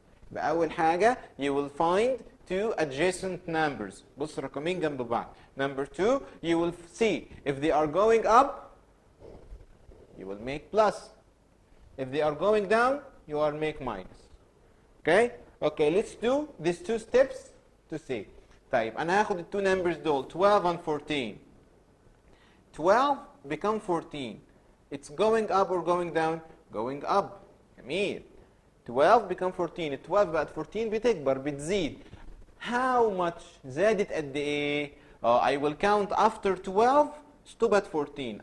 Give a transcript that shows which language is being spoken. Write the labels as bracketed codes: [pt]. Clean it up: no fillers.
[ar] بأول حاجة [en] you will find two adjacent numbers. [ar] بص رقمين جنب بعض. [en] Number two, you will see if they are going up, you will make plus. If they are going down, you will make minus. Okay? Okay, let's do these two steps to see. [ar] طيب أنا هاخد التو numbers دول 12 and 14. [en] 12 become 14. It's going up or going down? Going up. جميل. 12 become 14. [ar] 12 بقت 14 بتكبر بتزيد. [en] How much [ar] زادت قد إيه؟ [en] I will count after 12 stop at 14.